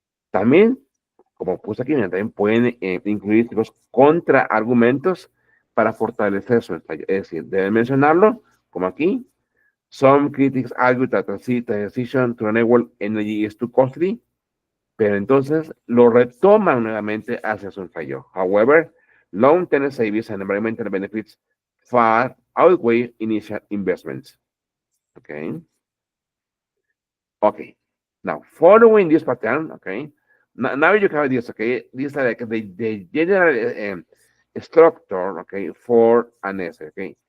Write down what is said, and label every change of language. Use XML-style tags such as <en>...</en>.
<es>También, como puse aquí, también pueden incluir los contraargumentos para fortalecer su ensayo. Es decir, deben mencionarlo, como aquí.</es> <en>Some critics argue that the decision to enable energy is too costly.</en> <es>Pero entonces lo retoman nuevamente hacia su ensayo.</es> <en>However, long-term savings and environmental benefits far outweigh initial investments. Okay. Okay. Now, following this pattern, okay, now you have this, okay, this is like the general structure, okay, for an essay, okay.</en>